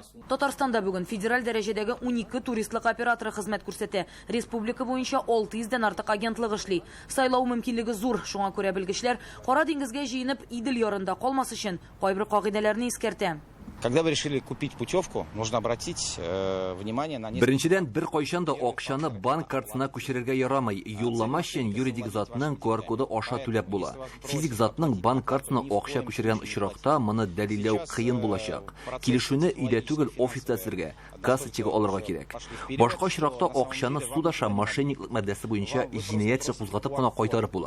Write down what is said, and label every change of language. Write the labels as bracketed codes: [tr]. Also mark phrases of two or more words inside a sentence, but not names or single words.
[tt] Татарстанда бүген федераль дәрәҗәдәге 12 туристлык операторы хезмәт күрсәтә. Республика буенча 600-дән артык агентлык эшли. Сайлау мөмкинлеге зур. Шуңа күрә белгечләр Кара диңгезгә җыенып Идел ярында калмас өчен кайбер кагыйдәләрне искәртә. [ru] Когда вы решили купить путевку, нужно обратить внимание на... [tt] Беренчедән бер кайчан да акчаны банк картасына күчерергә ярамый. Юллама өчен юридик затның QR коды аша түләп була. Физик затның банк картасына акча күчергән очракта моны дәлилләү кыен булачак. Килешүне өйдә түгел офиста сергә. кассатчыга алырга кирәк. Башка очракта акчаны судаша мошенниклык маддәсе буенча җинаять эше кузгатып кына кайтарып була.